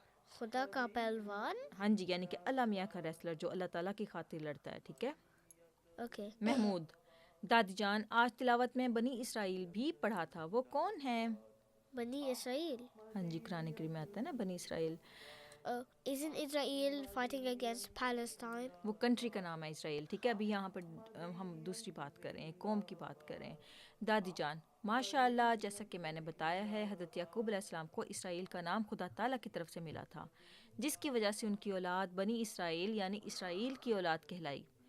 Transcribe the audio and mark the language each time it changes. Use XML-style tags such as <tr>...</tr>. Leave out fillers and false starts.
<ur>خدا کا پہلوان. ہاں جی، یعنی کہ اللہ میاں کا ریسلر جو اللہ تعالیٰ کی خاطر لڑتا ہے، ٹھیک ہے۔</ur> <en>Okay.</en> <ur>محمود، دادی جان آج تلاوت میں بنی اسرائیل بھی پڑھا تھا، وہ کون ہیں؟ بنی اسرائیل. ہاں جی، قرآن کریم میں آتا ہے نا بنی اسرائیل۔</ur> <en>Isn't Israel fighting against Palestine?</en> <ur>وہ کنٹری کا نام ہے اسرائیل، ٹھیک ہے۔ ابھی یہاں پر ہم دوسری بات کر رہے ہیں، قوم کی بات کر رہے ہیں۔ دادی جان، ماشاء اللہ، جیسا کہ میں نے بتایا ہے، حضرت یعقوب علیہ السلام کو اسرائیل کا نام خدا تعالیٰ کی طرف سے ملا تھا، جس کی وجہ سے ان کی اولاد بنی اسرائیل یعنی اسرائیل کی اولاد کہلائی۔</ur>